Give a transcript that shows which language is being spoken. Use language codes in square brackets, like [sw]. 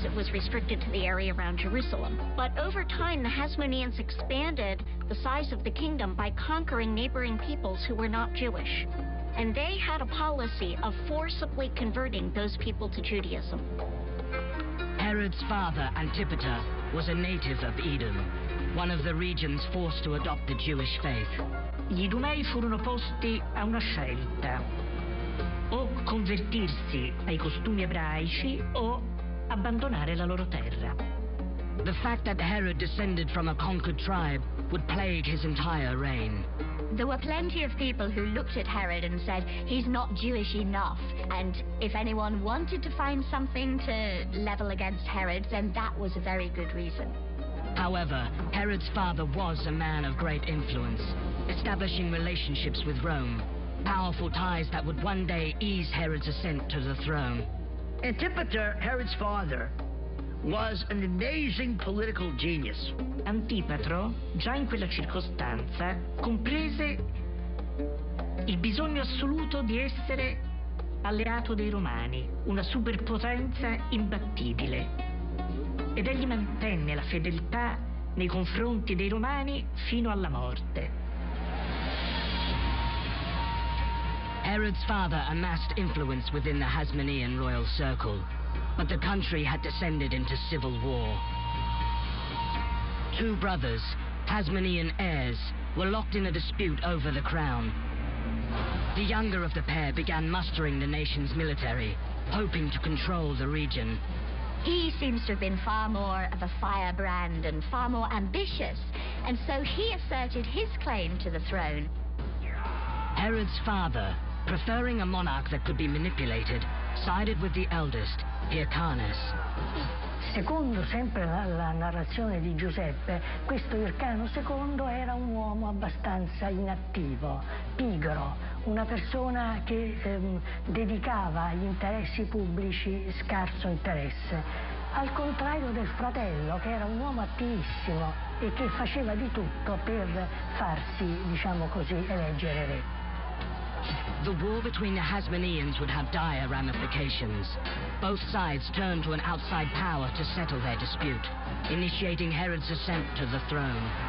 [en] It was restricted to the area around Jerusalem. But over time, the Hasmoneans expanded the size of the kingdom by conquering neighboring peoples who were not Jewish. And they had a policy of forcibly converting those people to Judaism. Herod's father, Antipater, was a native of Edom, one of the regions forced to adopt the Jewish faith. [it] Gli Idumei furono posti a una scelta: o convertirsi ai costumi ebraici o abbandonare la loro terra. [en] The fact that Herod descended from a conquered tribe would plague his entire reign. There were plenty of people who looked at Herod and said, he's not Jewish enough. And if anyone wanted to find something to level against Herod, then that was a very good reason. However, Herod's father was a man of great influence, establishing relationships with Rome, powerful ties that would one day ease Herod's ascent to the throne. Antipater, Herod's father, was an amazing political genius. [it] Antipatro, già in quella circostanza, comprese il bisogno assoluto di essere alleato dei Romani, una superpotenza imbattibile. Ed egli mantenne la fedeltà nei confronti dei Romani fino alla morte. [en] Herod's father amassed influence within the Hasmonean royal circle, but the country had descended into civil war. Two brothers, Hasmonean heirs, were locked in a dispute over the crown. The younger of the pair began mustering the nation's military, hoping to control the region. He seems to have been far more of a firebrand and far more ambitious, and so he asserted his claim to the throne. Herod's father, preferring a monarch that could be manipulated, sided with the eldest, Hyrcanus. [it] Secondo sempre la narrazione di Giuseppe, questo Ircano II era un uomo abbastanza inattivo, pigro, una persona che dedicava agli interessi pubblici scarso interesse, al contrario del fratello, che era un uomo attivissimo e che faceva di tutto per farsi, diciamo così, eleggere re. [en] The war between the Hasmoneans would have dire ramifications. Both sides turned to an outside power to settle their dispute, initiating Herod's ascent to the throne.